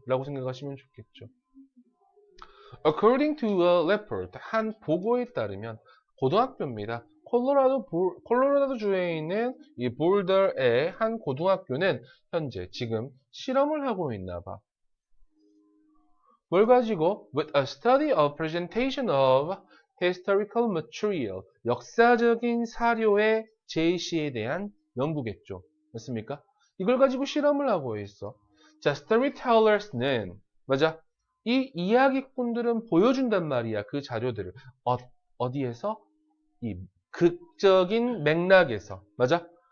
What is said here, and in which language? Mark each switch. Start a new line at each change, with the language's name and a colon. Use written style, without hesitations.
Korean: 라고 생각하시면 좋겠죠.
English: According to a report,
Korean: 한 보고에 따르면 고등학교입니다. 콜로라도 주에 있는 이 볼더의 한 고등학교는 현재 지금 실험을 하고 있나 봐. 뭘 가지고?
English: With a study of presentation of historical material.
Korean: 역사적인 사료의 제시에 대한 연구겠죠. 맞습니까? 이걸 가지고 실험을 하고 있어. 자, storytellers는 맞아? 이 이야기꾼들은 보여준단 말이야. 그 자료들을. 어디에서? 이 극적인 맥락에서. 맞아?